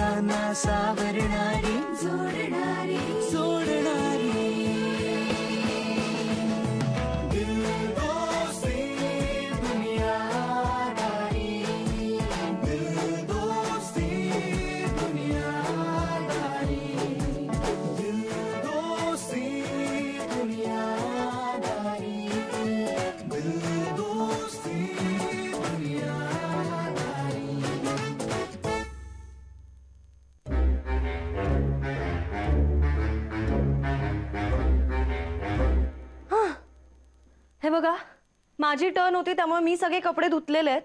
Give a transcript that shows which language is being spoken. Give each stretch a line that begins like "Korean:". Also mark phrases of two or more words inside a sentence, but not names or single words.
Marathi: भावना सावरणारी जोडणारी सोडणारी दिल दोस्ती दुनियादारी दिल दोस्ती दुनियादारी दिल दोस्ती दुनियादारी दिल दोस्ती हे बघा, माझी टर्न होती त्यामुळे मी सगळे कपडे धुतलेले आहेत.